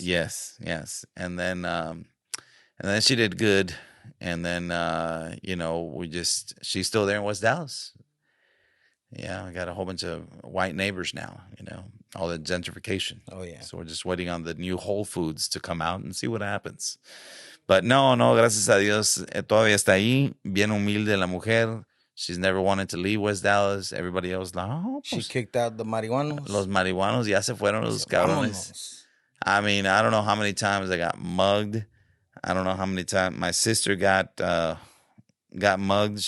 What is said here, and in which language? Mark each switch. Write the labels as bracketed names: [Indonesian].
[English] Yes. And then she did good. And then, she's still there in West Dallas. Yeah, I got a whole bunch of white neighbors now, all the gentrification. Oh, yeah. So we're just waiting on the new Whole Foods to come out and see what happens. But no, [Spanish] gracias a Dios, todavía está ahí, bien humilde la mujer. [English] She's never wanted to leave West Dallas. Everybody else, she kicked out the marihuanos. [Spanish] Los marihuanos ya se fueron los cabrones. [English] I don't know how many times I got mugged. I don't know how many times my sister got mugged.